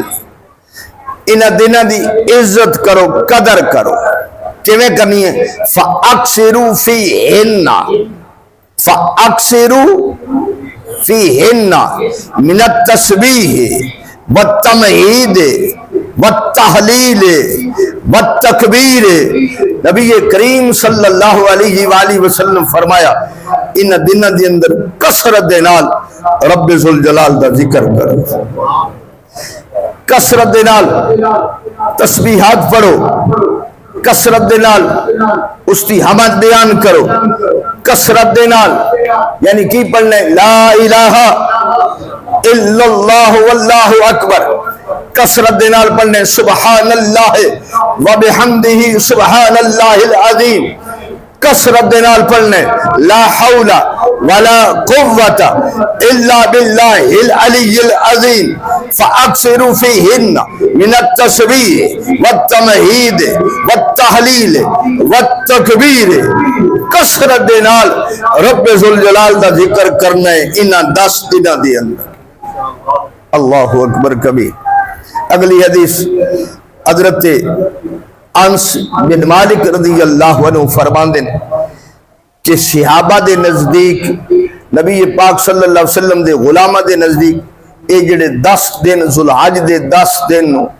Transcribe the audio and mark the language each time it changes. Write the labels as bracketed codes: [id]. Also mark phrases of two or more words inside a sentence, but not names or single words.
[pa] ان دنوں دی عزت کرو قدر کرو کیویں کرنی ہے [ar] فاکثروا فیہن من التسبیح والتمہید والتحلیل والتکبیر. [pa] نبی کریم [ar] صلی اللہ علیہ وآلہ وسلم [pa] فرمایا ان دنوں دے اندر کثرت دے نال رب ذوالجلال دا ذکر کرو کثرت دے نال تسبیحات پڑھو کثرت دے نال اس کی حمد بیان کرو کثرت دے نال یعنی کی پڑھنے [ar] لا الہ الا اللہ واللہ اکبر [pa] کثرت دے نال پڑھنے [ar] سبحان اللہ وبحمدہ سبحان اللہ العظیم [pa] کثرت دے نال پڑھنے [ar] لا حول ولا قوت الا باللہ العلی العظیم فاکثروا فیہن من التسبیح والتمہید والتحلیل والتکبیر. [pa] کثرت دے نال رب ذوالجلال دا ذکر کرنا ہے انہاں 10 دنوں دے اندر. [ar] اللہ اکبر کبیر. [pa] اگلی حدیث حضرت انس بن مالک [ar] رضی اللہ عنہ [pa] فرماندے نے کہ صحابہ دے نزدیک نبی پاک [ar] صلی اللہ علیہ وسلم [pa] دے غلامہ دے نزدیک اے جڑے 10 دن ذوالحج دے 10 دن